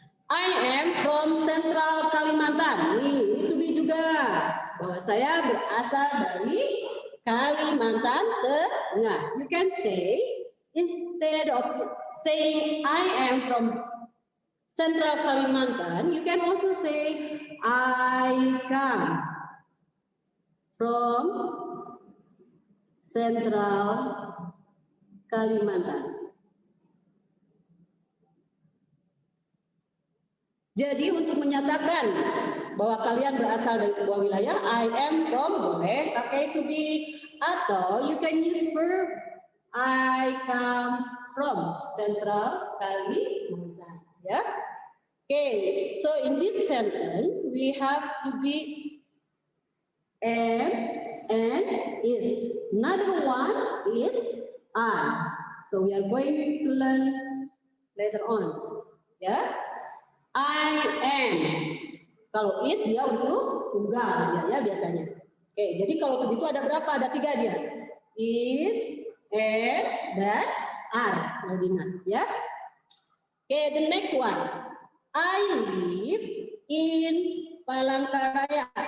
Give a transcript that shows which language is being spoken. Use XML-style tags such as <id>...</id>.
<en>I am from Central Kalimantan.</en> <id>Nih, to be juga bahwa saya berasal dari Kalimantan Tengah.</id> <en>You can say, instead of saying I am from Central Kalimantan, you can also say I come from Central Kalimantan.</en> <id>Jadi untuk menyatakan bahwa kalian berasal dari sebuah wilayah, I am from, boleh pakai to be, atau</id> <en>you can use verb I come from Central Kalimantan,</en> <id>ya.</id> <en>Okay, so in this sentence we have to be am and is. Another one is are. So we are going to learn later on, ya. I am.</en> <id>Kalau is dia untuk tunggal ya biasanya. Oke, jadi kalau to be itu ada berapa? Ada 3 dia. Is, am, dan are. Selalu diingat ya.</id> <en>Oke, the next one. I live in Palangkaraya.</en>